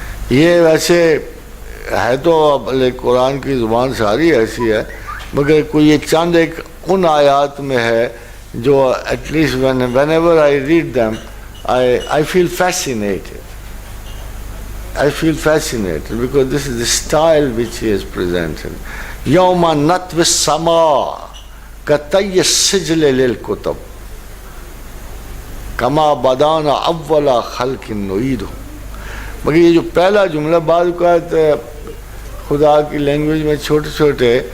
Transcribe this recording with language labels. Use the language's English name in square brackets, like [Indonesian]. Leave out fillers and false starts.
[Urdu] یہ ویسے ہے تو قرآن کی زبان ساری ایسی ہے، مگر کوئی یہ چند ایک ان آیات میں ہے جو [English] At least whenever I read them I feel fascinated. I feel fascinated because this is the style which he has presented. [Arabic] يَوْمَ نَطْوِ السَّمَاءِ كَطَيِّ السِّجْلِ لِلْكُتُبِ كَمَا بَدَانَ أَوَّلَ خَلْقٍ نُعِيدُهُ۔ [Urdu] مگر یہ جو پہلا جملہ بعض اوقات خدا کی لینگویج میں چھوٹے چھوٹے